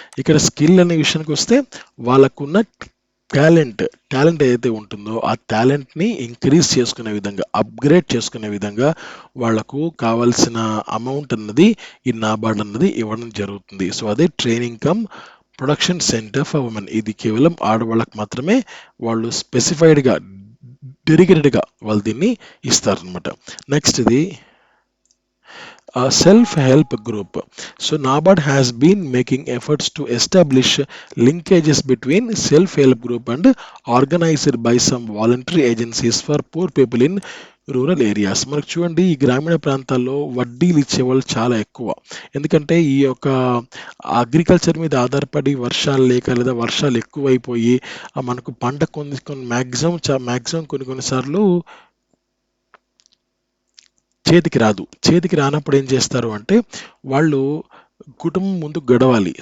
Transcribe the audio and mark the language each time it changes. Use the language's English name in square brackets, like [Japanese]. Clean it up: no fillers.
[Telugu] ఇక్కడ స్కిల్ అనే విషయానికి వస్తే వాళ్ళకున్న టాలెంట్ ఏదైతే ఉంటుందో ఆ టాలెంట్ని ఇంక్రీజ్ చేసుకునే విధంగా, అప్గ్రేడ్ చేసుకునే విధంగా వాళ్లకు కావాల్సిన అమౌంట్ అన్నది ఈ నాబార్డ్ అన్నది ఇవ్వడం జరుగుతుంది. సో అదే [English] Training cum production centre for women. [Telugu] ఇది కేవలం ఆడవాళ్ళకి మాత్రమే వాళ్ళు స్పెసిఫైడ్గా, డెడికేటెడ్గా వాళ్ళు దీన్ని ఇస్తారనమాట. నెక్స్ట్ ఇది self-help group. [English] So NABARD has been making efforts to establish linkages between self-help group and organized by some voluntary agencies for poor people in rural areas. [Telugu] మనకు చూడండి, ఈ గ్రామీణ ప్రాంతాల్లో వడ్డీలు ఇచ్చేవాళ్ళు చాలా ఎక్కువ. ఎందుకంటే ఈ యొక్క అగ్రికల్చర్ మీద ఆధారపడి వర్షాలు లేక లేదా వర్షాలు ఎక్కువైపోయి మనకు పంట కొన్ని మ్యాక్సిమం కొన్నిసార్లు చేతికి రానప్పుడు ఏం చేస్తారు అంటే వాళ్ళు కుటుంబం ముందు గడవాలి.